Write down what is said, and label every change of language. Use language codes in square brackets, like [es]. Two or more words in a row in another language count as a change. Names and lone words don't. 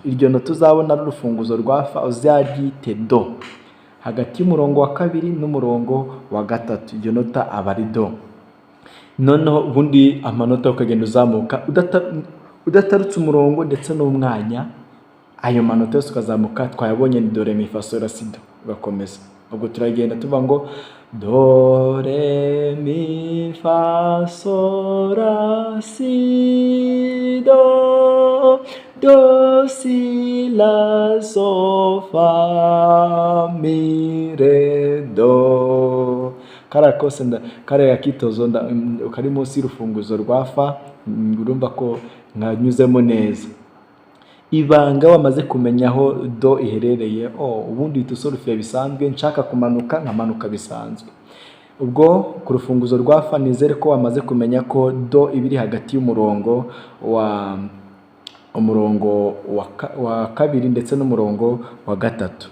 [rw] Iryo no tuzabona ari urufunguzo rwa fa uzaryite do, hagati y'umurongo wa kabiri n'umurongo wa gatatu. Iryo nota aba ari do. Noneho ubundi amanota ukagenda uzamuka udatarutse umurongo ndetse n'umwanya, ayo manota yose ukazamuka. Twayabonye ni do re mi fa so la si do, ugakomeza. Ubwo turagenda tuvuga ngo do re mi fa so la si do do si la so fa mi re do. Kariya kose kariya kitozo kari munsi y'urufunguzo rwa fa, urumva ko nkanyuzemo neza. Ibanga wamaze kumenya aho do iherereye, ubundi uhita usolufira bisanzwe. Nshaka kumanuka nkamanuka bisanzwe. Ubwo ku rufunguzo rwa fa nizere ko wamaze kumenya ko do ibiri hagati y'umurongo wa kabiri ndetse n'umurongo wa gatatu.